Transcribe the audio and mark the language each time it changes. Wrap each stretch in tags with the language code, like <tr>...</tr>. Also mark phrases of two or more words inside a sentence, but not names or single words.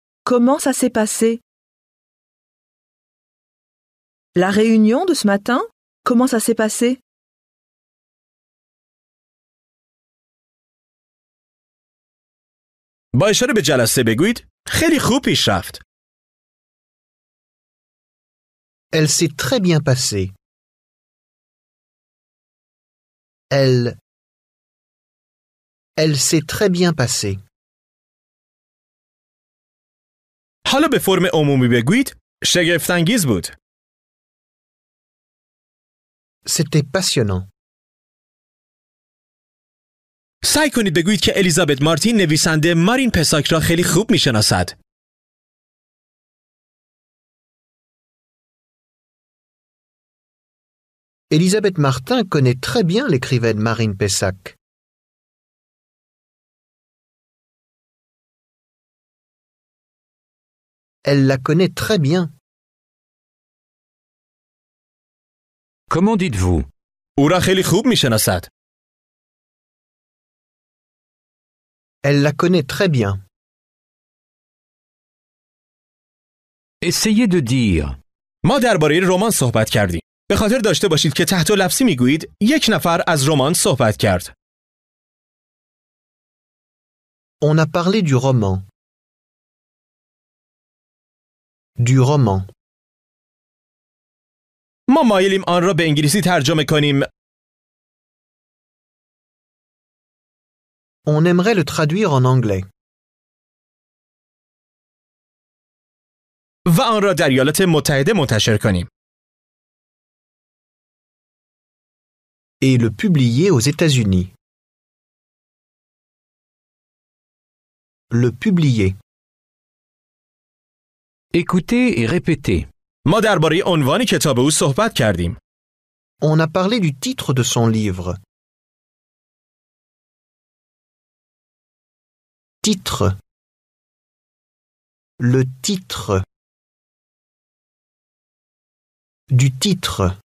<fr>comment ça s'est passé? La réunion de ce matin, comment ça s'est passé?</fr> <fa>با اشاره به جلسه بگویید خیلی خوب پیش رفت.</fa> <fr>Elle s'est très bien passée. Elle s'est très bien passée.</fr> <fa>حالا به فرم عمومی بگویید شگفت‌انگیز بود.</fa> <fr>C'était passionnant.</fr> <fa>سعی کنید بگویید که الیزابت مارتین نویسنده مارین پساک را خیلی خوب میشناسد.</fa> <fr>Elisabeth Martin connaît très bien l'écrivaine Marine Pessac. Elle la connaît très bien. Comment dites-vous?</fr> <fa>او را خیلی خوب میشناسد.</fa> <fr>Elle la connaît très bien. Essayez de dire.</fr> <fa>ما درباره رمان صحبت کردیم. به خاطر داشته باشید که تحت لفظی میگویید یک نفر از رمان صحبت کرد.</fa> <fr>On a parlé du roman. Du roman.</fr> <fa>ما مایلیم آن را به انگلیسی ترجمه کنیم.</fa> <fr>On aimerait le traduire en anglais.</fr> <fa>و آن را در ایالات متحده منتشر کنیم.</fa> <fr>Et le publier aux États-Unis. Le publier. Écoutez et répétez.</fr> <fa>ما درباره عنوان کتاب او صحبت کردیم.</fa> <fr>On a parlé du titre de son livre. Titre. Le titre. Du titre.</fr>